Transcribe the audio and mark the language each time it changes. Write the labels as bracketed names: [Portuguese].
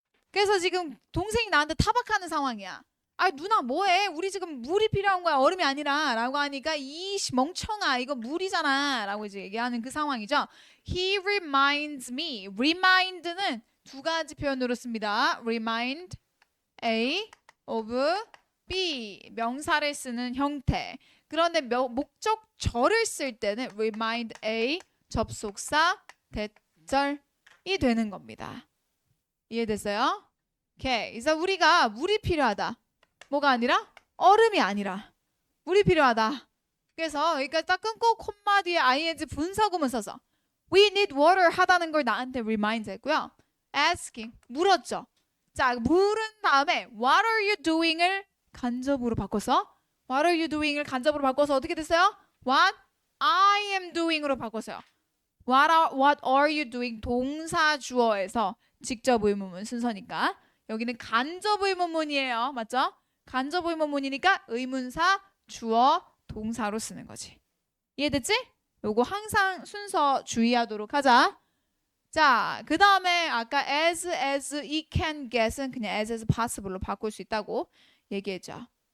[Korean] 그래서 지금 동생이 나한테 타박하는 상황이야. 누나 뭐해? 우리 지금 물이 필요한 거야. 얼음이 아니라 라고 하니까 이 멍청아 이거 물이잖아 라고 이제 얘기하는 그 상황이죠. [English] He reminds me. [Korean] remind는 두 가지 표현으로 씁니다. [English] remind A of B [Korean] 명사를 쓰는 형태. 그런데 목적절을 쓸 때는 remind A 접속사 대절이 되는 겁니다. 이해됐어요? 오케이. 그래서 우리가 물이 필요하다. 뭐가 아니라? 얼음이 아니라 물이 필요하다. 그래서 여기까지 딱 끊고 콤마 뒤에 ing 분사구문 써서 [English] we need water [Korean] 하다는 걸 나한테 remind 했고요. asking 물었죠. 자, 물은 다음에 [English] what are you doing [Korean] 을 간접으로 바꿔서 what are you doing을 간접으로 바꿔서 어떻게 됐어요? [English] what I am doing [Korean] 으로 바꿨어요. [English] what are you doing [Korean] 동사 주어에서 직접 의문문 순서니까 여기는 간접 의문문이에요. 맞죠? 간접 의문문이니까 의문사 주어 동사로 쓰는 거지. 이해됐지? 요거 항상 순서 주의하도록 하자. 자, 그 다음에 아까 as, it can get은 그냥 [English] as possible [Korean] 로 바꿀 수 있다고 얘기했죠.